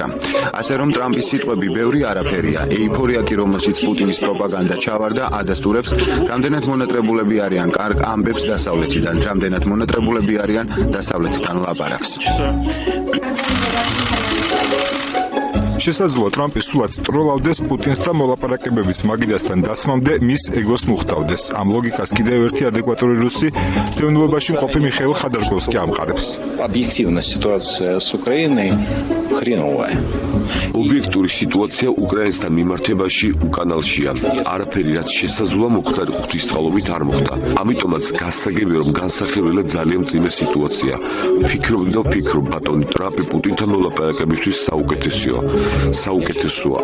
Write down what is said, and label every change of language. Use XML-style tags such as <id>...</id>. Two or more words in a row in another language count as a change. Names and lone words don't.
<ka>ასე რომ ტრამპის სიტყვები ბევრი არაფერია. ეიფორია კი რომელშიც პუტინის პროპაგანდა ჩავარდა ადასტურებს, რამდენად მონატრებულები არიან კარგ ამბებს დასავლეთიდან, რამდენად მონატრებულები არიან დასავლეთიდან ლაპარაკს. შესაძლოა ტრამპი სულაც ტროლავდეს პუტინს და მოლაპარაკებების მაგიდასთან დასმამდე მის ეგოს მუხტავდეს. ამ ლოგიკას კიდევ ერთი ადეკვატური რუსი თევნილობაში მყოფი მიხეილ ხადარკოვს კი ამყარებს.</ka> <ru>Объективно ситуация с Украиной хреновая.</ru> <ka>ობიექტური სიტუაცია უკრაინასთან მიმართებაში უკანალშია. არაფერი რაც შესაძლოა მოხდა ღვთისმსხალობით არ მოხდა. ამიტომაც გასაგებია რომ განსახილველად ძალიან მძიმე სიტუაცია. ვფიქრობ ბატონი ტრამპი პუტინთან მოლაპარაკებისთვის საუკეთესოა.</ka>